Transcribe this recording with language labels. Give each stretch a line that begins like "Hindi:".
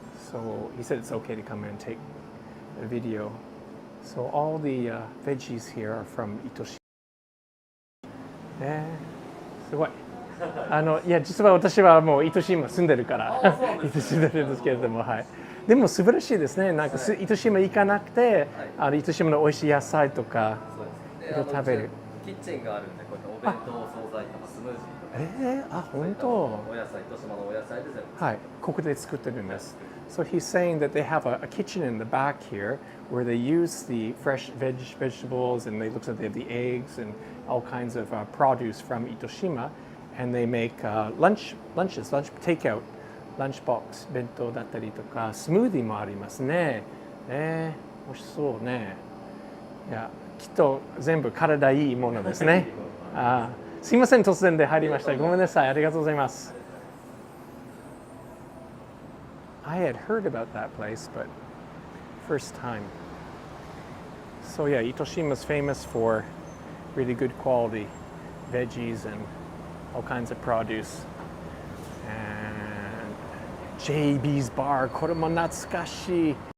English: So he said it's okay to come in and take a video. So all the veggies here are from Itoshima.
Japanese: すごい。いや実は私はもう糸島住んでるから住んでるんですけれども、はい。でも素晴らしいですね。なんか糸島行かなくて、糸島の美味しい野菜とか食べる。キッチンがあるんで、こうやってお弁当、惣菜とかスムージーとか。本当。お野菜、糸島のお野菜で全部。はい、ここで作ってるんです。
English: So he's saying that they have a kitchen in the back here where they use the fresh vegetables and they looks like they have the eggs and all kinds of produce from Itoshima, and they make lunch takeout, lunchbox
Japanese: 弁当だったりとかスムーディーもありますね。美味しそうね。いや、きっと全部体いいものですね。すいません、突然で入りました。ごめんなさい。ありがとうございます。
English: I had heard about that place, but first time. So yeah, Itoshima's famous for really good quality veggies and all kinds of produce. And JB's Bar,
Japanese: これも懐かしい.